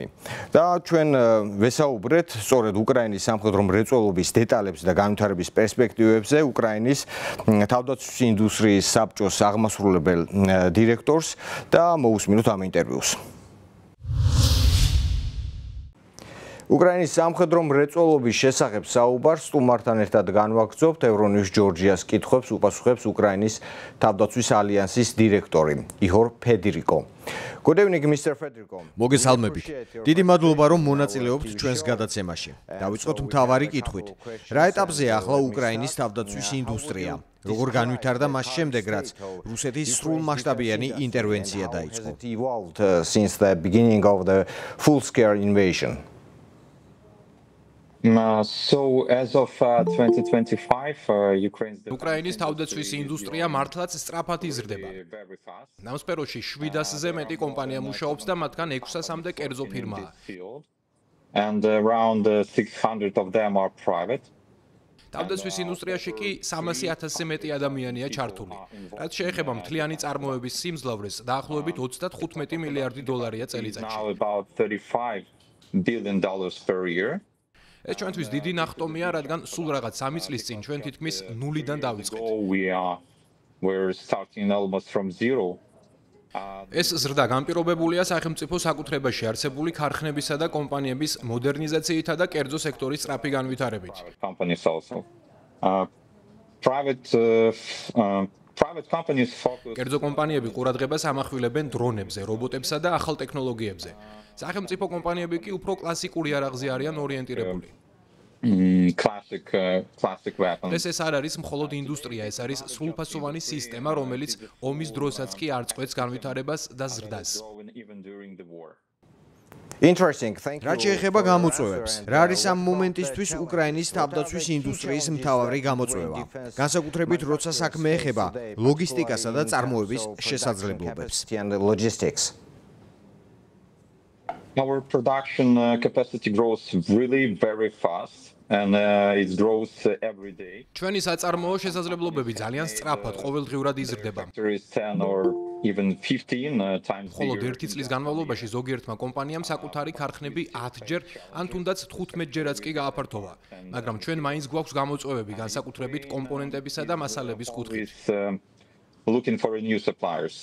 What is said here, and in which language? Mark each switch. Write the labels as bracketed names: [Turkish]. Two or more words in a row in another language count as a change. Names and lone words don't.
[Georgian] და ჩვენ ვესაუბრეთ სწორედ უკრაინის სამხედრო მრეწველობის დეტალებს და განვითარების პერსპექტივებზე უკრაინის თავდაცვის ინდუსტრიის საბჭოს აღმასრულებელ დირექტორს და მოусმინოთ ამ ინტერვიუს. უკრაინის სამხედრო მრეწველობის შესახებ საუბარს სტუმართან ერთად განვაგრძობთ ევრონიუს ჯორჯიას კითხვებს უპასუხებს უკრაინის თავდაცვის ალიანსის დირექტორი იჰორ ფედერიკო. [English] Good evening, Mr. Federico. [Georgian] მოგესალმებით. დიდი მადლობა, რომ მონაწილეობთ ჩვენს გადაცემაში. დავიწყოთ მთავარი კითხვით. რა ეტაპზეა ახლა უკრაინის თავდაცვის ინდუსტრია? როგორ განვითარდა მას შემდეგ, რაც რუსეთის სრულმასშტაბიანი ინტერვენცია დაიწყო? [English] Since the beginning of the full-scale invasion. So as of 2025, Ukraine's [Georgian] უკრაინის თავდაცვის ინდუსტრია მართლაც სწრაფად იზრდება. [English] very fast. [Georgian] ამ სფეროში 700-ზე მეტი კომპანია მუშაობს და მათგან 600-მდე კერძო ფირმაა. [English] And around 600 of them are private. [Georgian] თავდაცვის ინდუსტრიაში კი 300,000-ზე მეტი ადამიანია ჩართული. რაც შეეხება მთლიანი წარმოების სიმძლავრეს, დაახლოებით 35 მილიარდი დოლარია წელიწადში. [English] Now about $35 billion per year. [Georgian] ეს ჩვენთვის დიდი ნახტომია, რადგან სულ რაღაც 3 წლის წინ ჩვენ თითქმის ნულიდან დავიწყეთ. [English] So we're starting almost from zero. [Georgian] ეს ზრდა განპირობებულია სახელმწიფო საკუთრებაში არსებული ქარხნებისა და კომპანიების მოდერნიზაციითა და კერძო სექტორის სწრაფი განვითარებით. [English] Companies also. Private companies focus [Georgian] კერძო კომპანიები ყურადღებას ამახვილებენ დრონებზე, რობოტებსა და ახალ ტექნოლოგიებზე. სახელმწიფო კომპანიები კი უფრო კლასიკური არაღზე არიან ორიენტირებული. [English] classic weapons. [Georgian] ეს არ არის მხოლოდ ინდუსტრია, ეს არის სრულფასოვანი სისტემა, რომელიც ომის დროსაც კი არ წყვეტს განვითარებას და ზრდას. [English] Even during the war. Interesting. Thank you. [Georgian] რაც შეეხება გამოწვევებს, რა არის ამ მომენტისთვის უკრაინის თავდაცვის ინდუსტრიის მთავარი გამოწვევა? განსაკუთრებით, როცა საქმე ეხება ლოგისტიკასა და წარმოების შესაძლებლობებს. [English] Logistics. Our production capacity grows really very fast and it grows every day. [Georgian] ჩვენი საწარმოო შესაძლებლობები ძალიან სწრაფად ყოველდღიურად იზრდება. [English] Factories 10 or even 15 times მხოლოდ bigger. [Georgian] ერთი წლის განმავლობაში ზოგიერთმა კომპანიამ საკუთარი ქარხნები 10-ჯერ ან თუნდაც 15-ჯერაც კი გააფართოვა. მაგრამ ჩვენ მაინც გვაქვს გამოწვევები განსაკუთრებით კომპონენტებისა და მასალების კუთხით. [English] Is looking for new suppliers.